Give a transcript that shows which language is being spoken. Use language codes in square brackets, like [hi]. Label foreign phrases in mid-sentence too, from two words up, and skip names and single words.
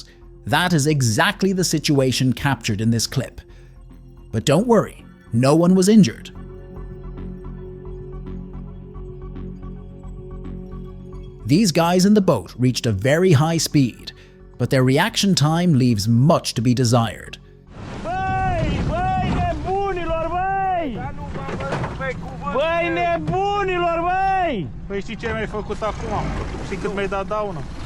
[en] That is exactly the situation captured in this clip. But don't worry, no one was injured. These guys in the boat reached a very high speed, but their reaction time leaves much to be desired. [ro] Băi, nebunilor, băi! Păi știi ce mi-ai făcut acum? Știi cât mi-ai dat daună?